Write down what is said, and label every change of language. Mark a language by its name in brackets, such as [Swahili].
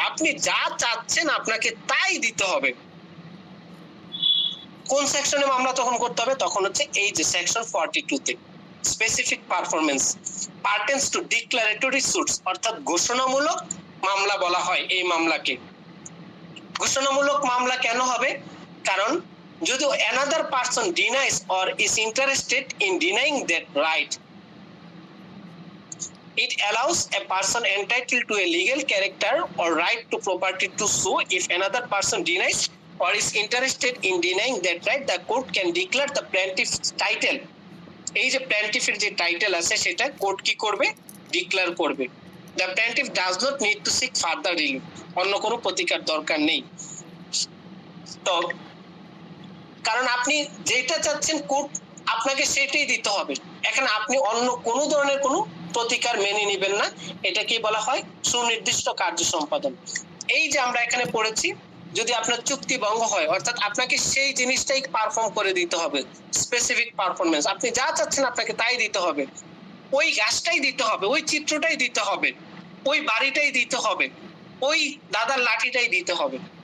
[Bangla] আপনি যা চাচ্ছেন আপনাকে তাই দিতে হবে। কোন সেকশনে মামলা তখন করতে হবে? তখন হচ্ছে এই যে সেকশন 42 তে। [English] specific performance pertains to declaratory suits, [Bangla] অর্থাৎ ঘোষণামূলক মামলা বলা হয় এই মামলাকে। ঘোষণামূলক মামলা কেন হবে? কারণ যদি [English] another person denies or is interested in denying that right, it allows a person entitled to a legal character or right to property to sue. If another person denies or is interested in denying that right, the court can declare the plaintiff's title. [Bangla] এই যে প্ল্যান্টিফের যে title আছে সেটা court কি করবে? Declare করবে। [English] The plaintiff does not need to seek further relief, [Bangla] অন্য কোনো প্রতিকার দরকার নেই। তো কারণ আপনি যেটা চাচ্ছেন কোর্ট আপনাকে সেটাই দিতে হবে, এখানে আপনি অন্য কোনো ধরনের কোনো প্রতিকার মেনে নেবেন না, এটাকে বলা হয় সুনির্দিষ্ট কার্য সম্পাদন। এই যে আমরা এখানে পড়েছি, যদি আপনার চুক্তি ভঙ্গ হয় অর্থাৎ আপনাকে সেই জিনিসটাই পারফর্ম করে দিতে হবে, স্পেসিফিক পারফরমেন্স, আপনি যা চাচ্ছেন আপনাকে তাই দিতে হবে, ওই গাছটাই দিতে হবে, ওই চিত্রটাই দিতে হবে, ওই বাড়িটাই দিতে হবে, ওই দাদার লাঠিটাই দিতে হবে।